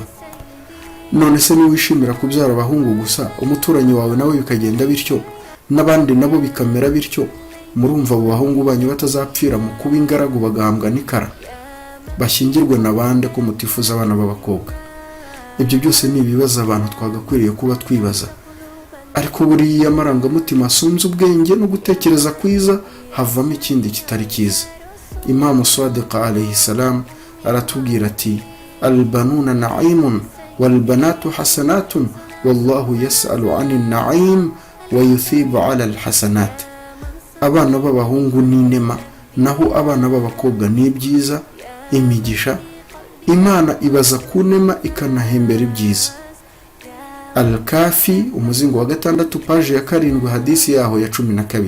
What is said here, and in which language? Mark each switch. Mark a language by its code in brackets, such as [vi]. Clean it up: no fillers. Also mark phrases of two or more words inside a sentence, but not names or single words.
[rw] None se niwishimira kubyara abahungu gusa, umuturanyi wawe nawe bikagenda bityo, n'abandi nabo bikamera bityo, murumva abo bahungu banyu batazapfira mu kuba ingaragu bagahambwa n'ikara, bashyingirwe n'abandi ko mutifuza abana b'abakobwa? Ibyo byose ni ibibazo abantu twagakwiriye kuba twibaza. Ariko buriya amarangamutima asunze ubwenge no gutekereza kwiza havamo ikindi kitari cyiza. Imam Sadiq [ar] عليه السلام [rw] aratubwira ati [ar] البنون نعمة والبنات حسنة والله يسأل عن النعيم ويثيب على الحسنات. [rw] Abana b'abahungu ni inema, naho abana b'abakobwa ni byiza, imigisha. Imana ibaza ku nema ikanahembera ibyiza. Al-Kafi umuzingo wa 6 paji ya 7 hadisi yaho ya 12.